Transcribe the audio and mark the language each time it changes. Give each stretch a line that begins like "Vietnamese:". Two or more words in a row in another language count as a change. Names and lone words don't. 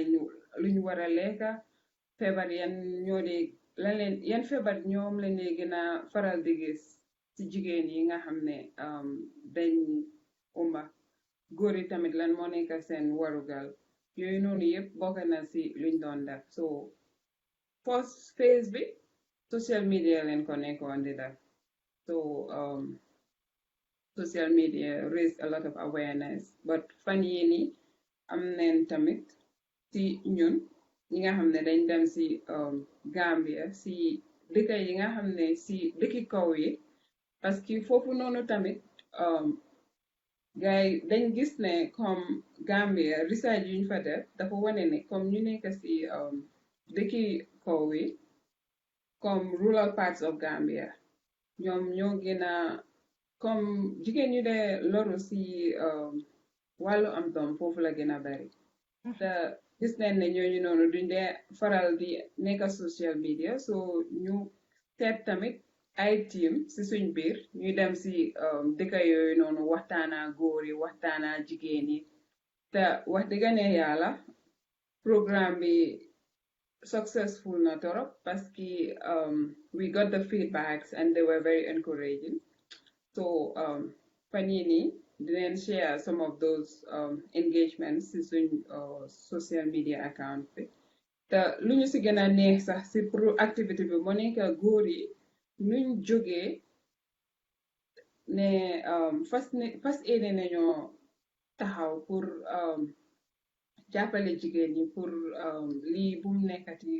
Wolof: luñ war a lekka feebar yan ñoo di lan leen yan feebar ñoom lañ lee gën a faral di gis ci jigéen yi nga xam ne dañ umba góor yi tamit lan moo nekk seen warugal yooyu noonu yëpp bokk na si luñ doon def so
English: first phase
Wolof: bi
English: social media
Wolof: leen ko nekkoon di def so
English: social media raise a lot of awareness
Wolof: but fan yii nii am neen tamit si ñun ñi nga xam ne dañ dem si Gambia si dëkk yi nga xam ne si dëkki kaw yi
French: parce que
Wolof: foofu noonu tamit gars yi dañ gis ne comme Gambia research yuñ fa def dafa wane ne comme ñu nekk si dëkki kaw yi comme
English: rural parts of Gambia
Wolof: ñoom ñoo gën a comme jigéen ñu dee loru si wàllu am doom foofu la gën a bari te gis nañ ne ñooñu noonu duñ dee faral di nekk
English: social media
Wolof: so ñu seet tamit ay team si suñ biir ñuy dem si dëkk yooyu noonu waxtaana góor yi waxtaana jigéen yi te wax dëgg ne yàlla programme bi successful na torop
French: parce que
English: we got the feedbacks and they were very encouraging so
Wolof: fan yii nii dinañ
English: share some of those engagements
Wolof: si suñ
English: social media account
Wolof: bi te lu ñu si gën a neex sax si pro activité bi moo nekk góor yi nuñ jógee ne fas yéene nañoo taxaw pour jàppale jigéen ñi pour lii bu mu nekkati